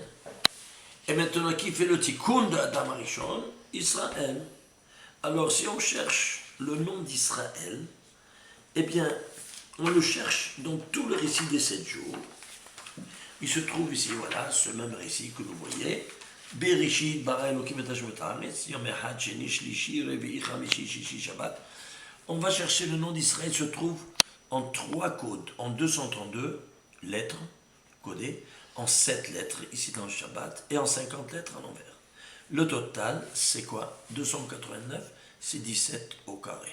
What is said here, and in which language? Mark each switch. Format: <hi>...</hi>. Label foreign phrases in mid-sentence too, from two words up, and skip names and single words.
<fr>Et maintenant, qui fait le tikkun d'Adam Arishon? Israël. Alors, si on cherche le nom d'Israël, eh bien, on le cherche dans tout le récit des 7 jours. Il se trouve ici, voilà, ce même récit que vous voyez.</fr> <he>בראשית ברא אלקים את השמות הארץ, יום אחד שני שלישי רביעי חמישי שישי שבת.</he> <fr>On va chercher le nom d'Israël, se trouve en 3 codes, en 232 lettres codées, en 7 lettres ici dans le Shabbat, et en 50 lettres à l'envers. Le total, c'est quoi? 289, c'est 17 au carré.</fr>